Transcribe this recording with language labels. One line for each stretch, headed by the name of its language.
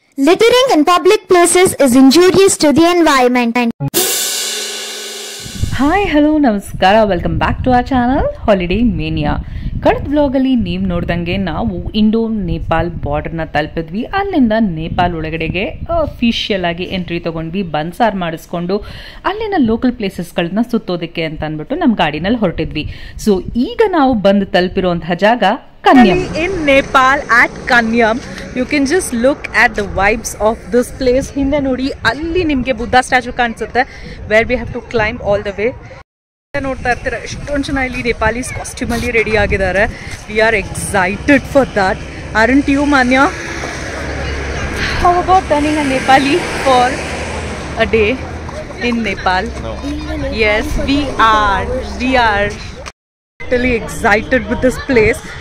English: Littering in public places is injurious to the environment. Hi hello ನಮಸ್ಕಾರ, welcome back to our channel holiday mania.
Kannada: ಕಳೆದ ಬ್ಲಾಗಲ್ಲಿ ನೀವು ನೋಡ್ದಂಗೆ ನಾವು Indo Nepal ಬಾರ್ಡರ್ನ ತಲುಪಿದ್ವಿ. ಅಲ್ಲಿಂದ ನೇಪಾಲ್ ಒಳಗಡೆಗೆ ಅಫಿಷಿಯಲ್ ಆಗಿ ಎಂಟ್ರಿ ತೊಗೊಂಡ್ವಿ. ಬನ್ಸಾರ್ ಮಾಡಿಸ್ಕೊಂಡು ಅಲ್ಲಿನ ಲೋಕಲ್ ಪ್ಲೇಸಸ್ಗಳನ್ನ ಸುತ್ತೋದಕ್ಕೆ ಅಂತ ಅಂದ್ಬಿಟ್ಟು ನಮ್ಮ ಗಾಡಿನಲ್ಲಿ ಹೊರಟಿದ್ವಿ. ಸೊ ಈಗ ನಾವು ಬಂದು ತಲುಪಿರುವಂತಹ ಜಾಗ Kanyam.
English: In Nepal at Kanyam, you can just look at the vibes of this place.
Kannada: Hinde nodi alli nimge Buddha statue kaansutte
English: where we have to climb all the way.
Kannada: ನೋಡ್ತಾ ಇರ್ತೀರಾ ಎಷ್ಟೊಂದು ಜನ ಇಲ್ಲಿ ನೇಪಾಲೀಸ್ costume ಅಲ್ಲಿ ready ಆಗಿದ್ದಾರೆ.
English: We are excited for that. Aren't you Manya? How about turning a Nepali for a day in Nepal? Yes, we are totally excited with this place.